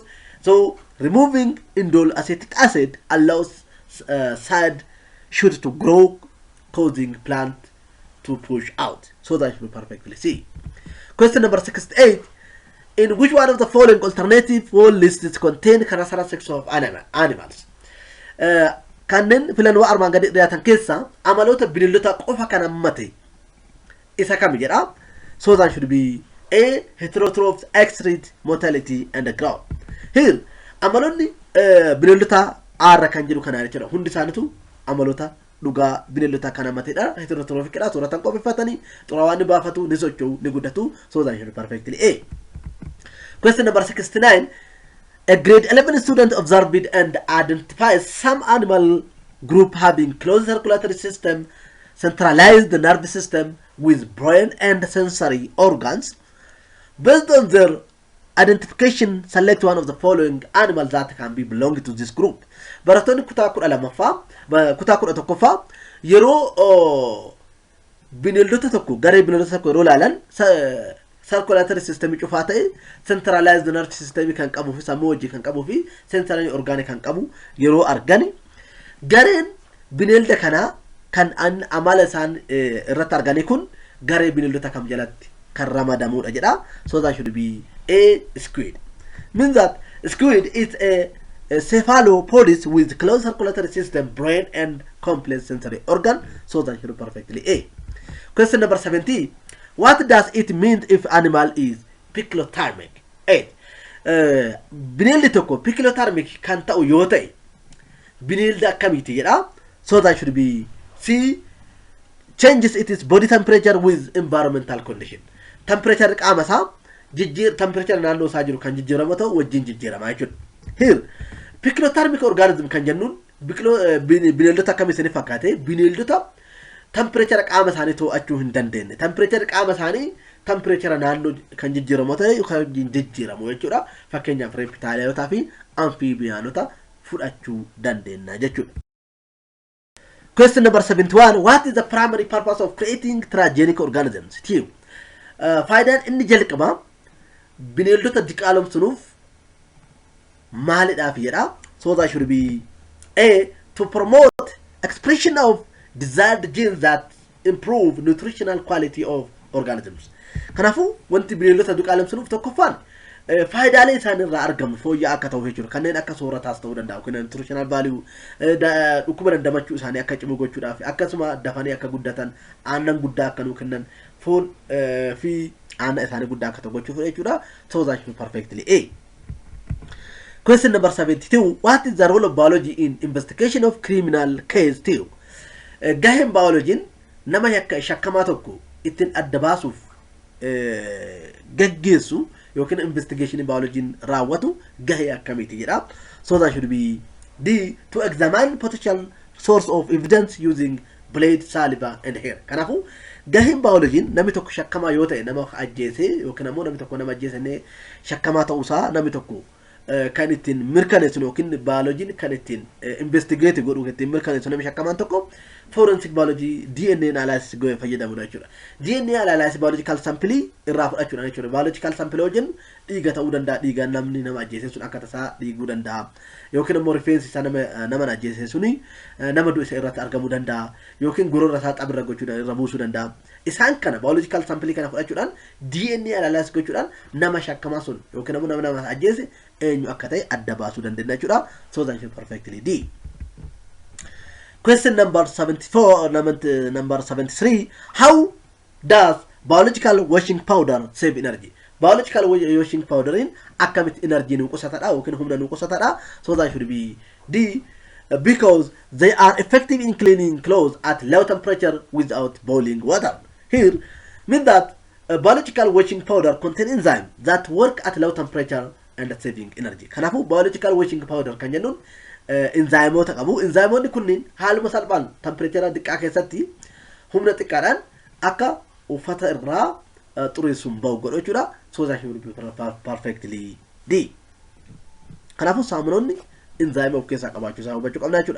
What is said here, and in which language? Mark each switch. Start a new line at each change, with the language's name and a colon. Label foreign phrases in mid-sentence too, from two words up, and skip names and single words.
English: So removing indole acetic acid allows side shoot to grow, causing plant to push out. So that should be perfectly see. Question number 68. In which one of the following alternative wall lists contain characteristics of animals?
Oromo: Kanneen filannoo armaan gadi dhiyaatan keessa amaloota bineeldota qofa kan hammate isa kam jedha?
English: So that should be A. Heterotrophs, X-rate, motility, and growth. Here,
Oromo: amaloonni bineeldota aarra kan jedhu kanaa jechuudha. Hundi isaaniitu amalota dhugaa bineeldota kan hammatedha. Heterotrophic sooratan qopheeffatanii xuraawaan ni baafatu, ni socho'u, ni guddatu.
English: So that should be perfectly A. Question number 69. A grade 11 student observed and identified some animal group having closed circulatory system, centralized nervous system with brain and sensory organs. Based on their identification, select one of the following animals that can be belonging to this group.
Oromo: Barattoonni kutaa 11ffaa yeroo bineeldota tokko garee bineeldota tokko yeroo ilaalan
English: circulatory system
Oromo: cufaa ta'e,
English: centralized nervous system
Oromo: kan qabu fi sammuu hojii kan qabu fi
English: sensory organ
Oromo: kan qabu yeroo argani gareen bineelda kana kan amala isaan irratti argani kun garee bineeldota kam jalatti kan ramadamudha jedha.
English: So that should be A. Squid. Means that squid is a cephalopodis with closed circulatory system, brain, and complex sensory organ. So that should be perfectly A. Question number 70. What does it mean if animal is piclothermic? A.
Oromo: Bineeldi tokko piclothermic kan ta'u yoo ta'e bineelda akkamiiti jedha?
English: So that should be C. Changes its body temperature with environmental condition.
Oromo: Temperature qaama isaa temperature naannoo isaa jiru kan jijjiiramu ta'u wajjin jijjiirama jechuudha.
English: Here, piclothermic organism
Oromo: kan jennuun bineeldota akkamiitiin fakkaate bineeldota temperature qaama isaanii to'achuu hin dandeenye. Temperature qaama isaanii temperature naannoo kan jijjiiramu ta'e kan jijjiiramu jechuudha. Fakkeenyaaf reptilianotaa fi amphibianota fudhachuu dandeenya jechuudha.
English: Question number 71. What is the primary purpose of creating transgenic organisms?
Oromo: Faayidaan inni jalqaba bineeldota diqaalomsuuf maalidhaaf jedha?
English: So that should be A. To promote expression of desired genes that improve nutritional quality of organisms.
Oromo: Kanaafuu wanti bineeldota diqaalomsuuf tokkoffaan faayidaalee isaan irraa argamu fooyya'aa akka ta'u jechuudha. Kanneen akka sooratas ta'uu danda'u, kanneen
English: nutritional value
Oromo: dhukkuba dandamachuu isaanii akka cimu gochuudhaaf akkasuma dafanii akka guddatan aannan guddaa akka nuu kennan foon fi aannan isaanii guddaa akka ta'u gochuuf jechuudha.
English: So that should be perfectly A. Question number 72. What is the role of biology in investigation of criminal case?
Oromo: Gaheen biologiin nama shakkamaa tokko ittiin adda baasuuf gaggeessu yookiin investigation biologiin raawwatu gahee akkamiiti jedha?
English: So that should be D. To examine potential source of evidence using blood, saliva, and hair.
Oromo: Kanaafuu gaheen biologiin namni tokko shakkamaa yoo ta'e nama ajjeese yookiin ammoo namni tokko nama ajjeesanii shakkamaa ta'uusaa namni tokko kan ittiin mirkaneessu yookiin biologiin kan ittiin investigate godhu ittiin mirkaneessu namni shakkamaan tokko
English: forensic biology DNA analysis
Oromo: goe fayyadamudha jechuudha.
English: DNA analysis biological sample
Oromo: irraa fudhachuudha jechuudha.
English: Biological sample
Oromo: wajjin dhiiga ta'uu danda'a, dhiiga namni nama ajjeese sun akka tasaa dhiiguu danda'a. Yookiin immoo rifeensi isaa nama ajjeese suni nama du'e irratti argamuu danda'a. Yookiin gurra isaa xabira gochuudhaan irra buusuu danda'a. Isaan kana
English: biological sample
Oromo: kana fudhachuudhaan
English: DNA analysis
Oromo: gochuudhaan nama shakkamaa sun yookiin immoo nama ajjeese eenyu akka ta'e adda baasuu dandeenya jechuudha.
English: So that is perfectly D. Question number 74 or number 73. How does biological washing powder save energy? Biological washing powder
Oromo: in akkamit energy nuqusatadha yookiin humna nuqusatadha.
English: So that should be D. Because they are effective in cleaning clothes at low temperature without boiling water. Here, mean that biological washing powder contain enzymes that work at low temperature and saving energy.
Oromo: Kanafu
English: biological washing powder
Oromo: kan jennuun enzymoota qabu. Enzymoonni kunniin haaluma salphaan temperature xiqqaa keessatti humna xiqqaadhaan akka uffata irraa xureessuun bahu godhu jechuudha.
English: So that will be perfectly D.
Oromo: Kanafu saamunoonni enzyme of keessa qabaachuu isaa hubachuu qabna jechuudha.